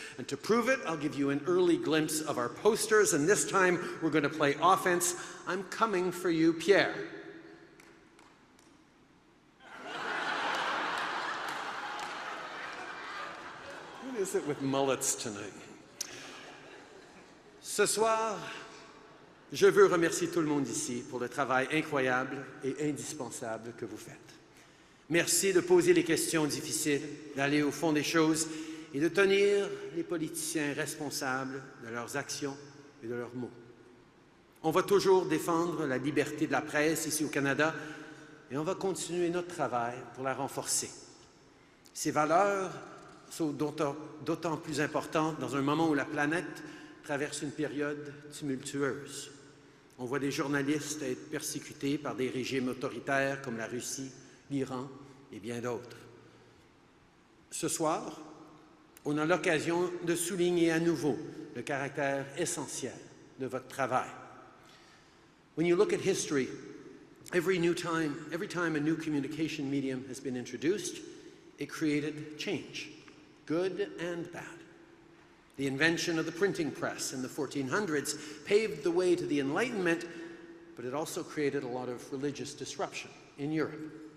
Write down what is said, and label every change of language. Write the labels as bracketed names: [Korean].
[English] And to prove it, I'll give you an early glimpse of our posters. And this time, we're going to play offense. I'm coming for you, Pierre. What is it with mullets tonight? [French] Ce soir, je veux remercier tout le monde ici pour le travail incroyable et indispensable que vous faites. Merci de poser les questions difficiles, d'aller au fond des choses et de tenir les politiciens responsables de leurs actions et de leurs mots. On va toujours défendre la liberté de la presse ici au Canada et on va continuer notre travail pour la renforcer. Ces valeurs sont d'autant plus importantes dans un moment où la planète traverse une période tumultueuse. On voit des journalistes être persécutés par des régimes autoritaires comme la Russie, l'Iran et bien d'autres. Ce soir, on a l'occasion de souligner à nouveau le caractère essentiel de votre travail. [English] When you look at history, every time a new communication medium has been introduced, it created change, good and bad. The invention of the printing press in the 1400s paved the way to the Enlightenment, but it also created a lot of religious disruption in Europe.